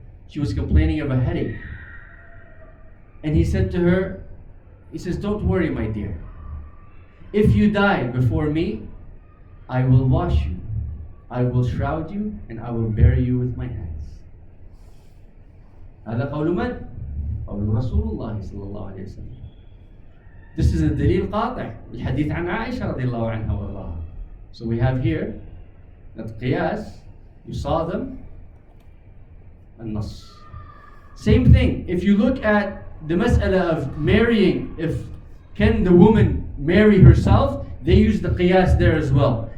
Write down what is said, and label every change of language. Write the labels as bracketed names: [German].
[English] She was complaining of a headache. And he said to her, he says, don't worry, my dear. If you die before me, I will wash you, I will shroud you, and I will bury you with my hands. [Arabic] هذا قول من؟ قول رسول الله صلى الله عليه وسلم. [English] This is a dalil قاطع. [Arabic] الحديث عن عائشة رضي الله عنها وارضاها. [English] So we have here that qiyas, you saw them, and nas. Same thing, if you look at the mas'ala of marrying, if can the woman marry herself, they use the qiyas there as well.